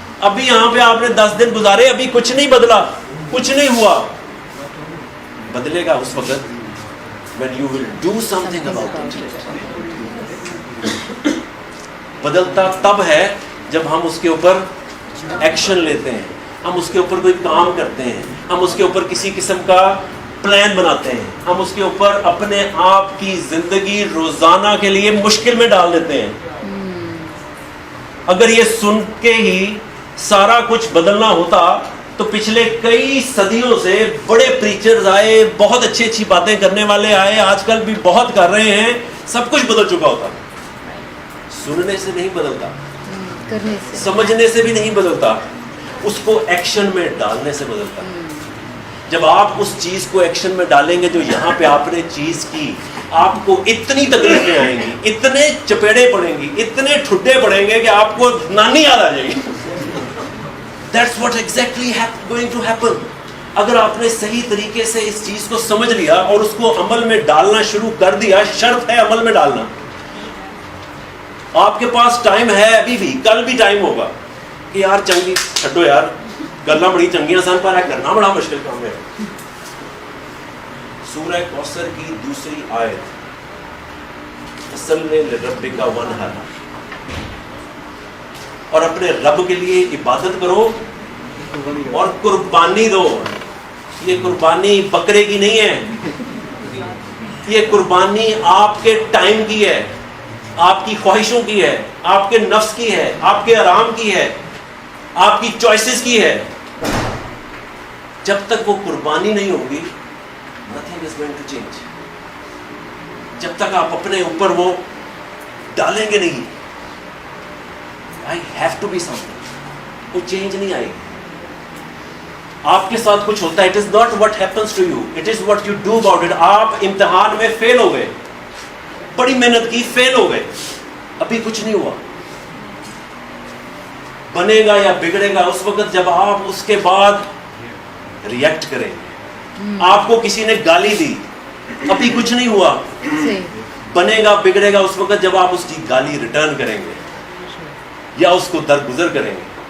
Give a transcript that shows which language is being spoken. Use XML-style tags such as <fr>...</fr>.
<ur>ابھی یہاں پہ آپ نے 10 دن گزارے, ابھی کچھ نہیں بدلا, کچھ نہیں ہوا. بدلے گا اس وقت</ur> <en>when you will do something about it.</en> <ur>بدلتا تب ہے جب ہم اس کے اوپر ایکشن لیتے ہیں, ہم اس کے اوپر کوئی کام کرتے ہیں, ہم اس کے اوپر کسی قسم کا پلان بناتے ہیں, ہم اس کے اوپر اپنے آپ کی زندگی روزانہ کے لیے مشکل میں ڈال دیتے ہیں. اگر یہ سن کے ہی سارا کچھ بدلنا ہوتا تو پچھلے کئی صدیوں سے بڑے پریچرز آئے, بہت اچھی اچھی باتیں کرنے والے آئے, آج کل بھی بہت کر رہے ہیں, سب کچھ بدل چکا ہوتا. سننے سے نہیں بدلتا, سمجھنے سے بھی نہیں بدلتا, اس کو ایکشن میں ڈالنے سے بدلتا. جب آپ اس چیز کو ایکشن میں ڈالیں گے جو یہاں پہ آپ نے چیز کی, آپ کو اتنی تکلیفیں آئیں گی, اتنے چپیڑے پڑیں گی, اتنے ٹھڈے پڑیں گے کہ آپ کو نانی یاد آ جائے گی.</ur> <en>That's what exactly going to happen.</en> <ur>اگر آپ نے صحیح طریقے سے اس چیز کو سمجھ لیا اور اس کو عمل میں ڈالنا شروع کر دیا, شرط ہے عمل میں ڈالنا. آپ کے پاس ٹائم ہے, ابھی بھی, کل بھی ٹائم ہوگا کہ</ur> <pa>یار چنگی چھڈو یار, گلاں بڑی چنگیاں سن پر</pa> <ur>کرنا بڑا مشکل کام ہے. سورہ کوثر کی 2 آیت,</ur> <ar>فصلی لربک وانحر,</ar> <ur>اور اپنے رب کے لیے عبادت کرو اور قربانی دو. یہ قربانی بکرے کی نہیں ہے, یہ قربانی آپ کے ٹائم کی ہے, آپ کی خواہشوں کی ہے, آپ کے نفس کی ہے, آپ کے آرام کی ہے, آپ کی چوائسز کی ہے. جب تک وہ قربانی نہیں ہوگی,</ur> <en>nothing is going to change.</en> <ur>جب تک آپ اپنے اوپر وہ ڈالیں گے نہیں,</ur> <en>I have to be something,</en> <ur>وہ چینج نہیں آئے گی. آپ کے ساتھ کچھ ہوتا ہے,</ur> <en>it is not what happens to you, it is what you do about it.</en> <ur>آپ امتحان میں فیل ہو گئے, بڑی محنت کی, فیل ہو گئے, ابھی کچھ نہیں ہوا. بنے گا یا بگڑے گا اس وقت جب آپ اس کے بعد ریئیکٹ کریں گے. آپ کو کسی نے گالی دی, ابھی کچھ نہیں ہوا. بنے گا بگڑے گا اس وقت جب آپ اس کی گالی ریٹرن کریں گے یا اس کو درگزر کریں گے.</ur>